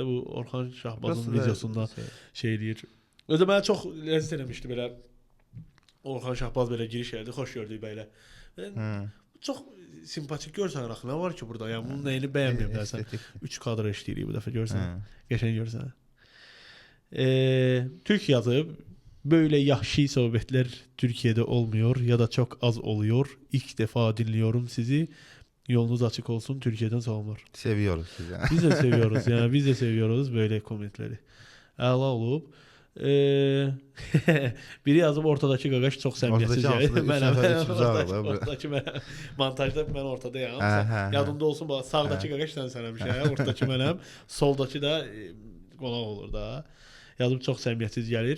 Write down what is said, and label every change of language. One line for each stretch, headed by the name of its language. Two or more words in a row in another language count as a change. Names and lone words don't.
Azerbaijani: Bu Orxan Şahbazın videosunda şey deyir. Özü mənə çox ləzzət eləmişdi belə. Orxan Şahbaz belə giriş elədi, xoş gördük bəylə. Çox simpatik görsən axı, nə var ki burada? Yəni bunun nəyini bəyənməyə bilərsən? 3 kadr işləyirik bu dəfə görsən. Qəşəng görsən. Türk yazıb,
Turkish: böyle yahşi sohbetler Türkiye'de olmuyor ya da çok az oluyor. İlk defa dinliyorum sizi. Yolunuz açık olsun. Türkiye'den selamlar. Seviyoruz sizi. Biz de seviyoruz. Yani biz de seviyoruz böyle komentleri.
Azerbaijani: Əla olub. Biri yazıb ortadakı qaqaş çox səmiyyətsiz gəlir. Ortadakı mənəm. Montajda mən ortadayam. Yadımda olsun, sağdakı qaqaş sənəm bir şey. Ortadakı mənəm. Soldakı da qonaq olur da. Yazıb çox səmiyyətsiz gəlir.